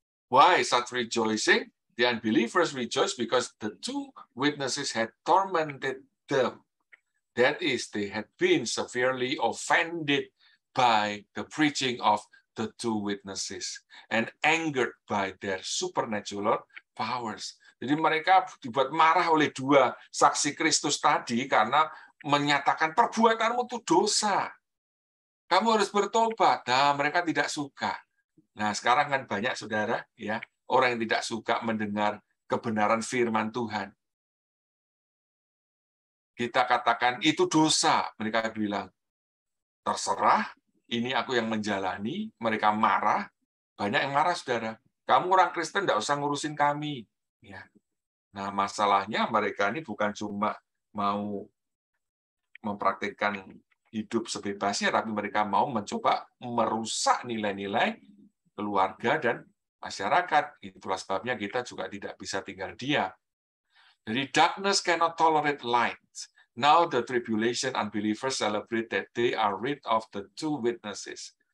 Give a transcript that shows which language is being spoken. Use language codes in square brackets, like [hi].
[en] Why such rejoicing? The unbelievers rejoice because the 2 witnesses had tormented them. That is, they had been severely offended by the preaching of the 2 witnesses and angered by their supernatural powers. [id] Jadi mereka dibuat marah oleh 2 saksi Kristus tadi karena menyatakan perbuatanmu itu dosa. Kamu harus bertobat. Nah, mereka tidak suka. Nah, sekarang kan banyak, saudara, ya, orang yang tidak suka mendengar kebenaran firman Tuhan. Kita katakan itu dosa, mereka bilang terserah, ini aku yang menjalani. Mereka marah, banyak yang marah, saudara. Kamu orang Kristen tidak usah ngurusin kami. Ya. Nah, masalahnya mereka ini bukan cuma mau mempraktikkan hidup sebebasnya, tapi mereka mau mencoba merusak nilai-nilai keluarga dan masyarakat. Itulah sebabnya kita juga tidak bisa tinggal diam. [en] Jadi darkness cannot tolerate light. Now the tribulation unbelievers celebrate that they are rid of the 2 witnesses.